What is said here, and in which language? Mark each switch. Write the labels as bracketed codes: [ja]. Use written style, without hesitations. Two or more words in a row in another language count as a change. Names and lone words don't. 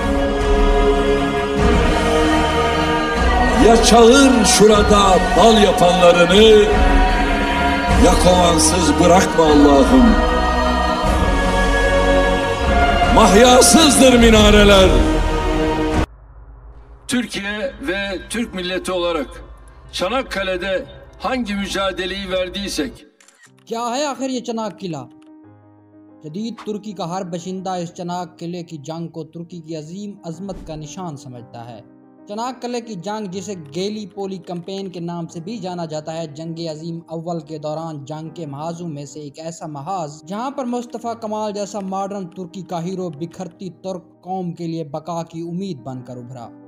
[tr] Ya çağır şurada bal yapanlarını, ya kovansız bırakma Allah'ım. Mahyasızdır minareler. Türkiye ve Türk milleti olarak Çanakkale'de hangi mücadeleyi verdiysek, [ur] کیا ہے آخر یہ چناق قلعہ؟ جدید ترکی کا ہر باشندہ اس چناق قلعے کی جنگ کو ترکی کی عظیم عظمت کا نشان سمجھتا ہے. چناق قلعے کی جنگ، جسے گیلی پولی کیمپین کے نام سے بھی جانا جاتا ہے، جنگ عظیم اول کے دوران جنگ کے محاذوں میں سے ایک ایسا محاذ جہاں پر مصطفیٰ کمال جیسا ماڈرن ترکی کا ہیرو بکھرتی ترک قوم کے لیے بقا کی امید بن کر ابھرا.